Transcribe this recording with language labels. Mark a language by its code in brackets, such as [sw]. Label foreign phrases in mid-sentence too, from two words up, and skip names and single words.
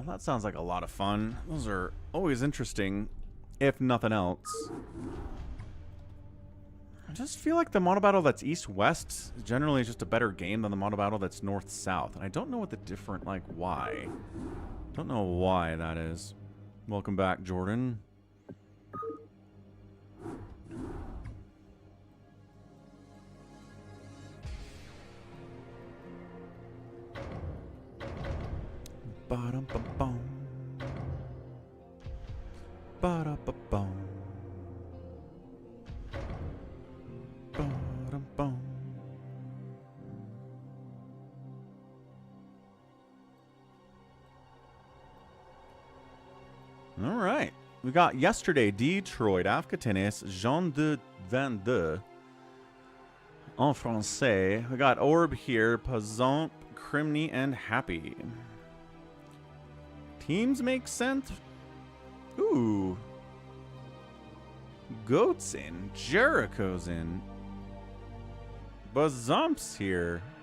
[en] That sounds like a lot of fun. Those are always interesting, if nothing else. I just feel like the Monobattle that's east-west generally is just a better game than the Monobattle that's north-south. And I don't know what the different, like, why. Don't know why that is. Welcome back, Jordan. Ba-dum-ba-bum. Ba-da-ba-bum. Ba-dum-bum. All right. We got yesterday Detroit, Afghanis, Jean de 22. [fr] En français. [en] We got Orb here, Pazamp, Criminy, and Happy. Teams make sense. Ooh. Goat's in. Jericho's in. Bazamp's here.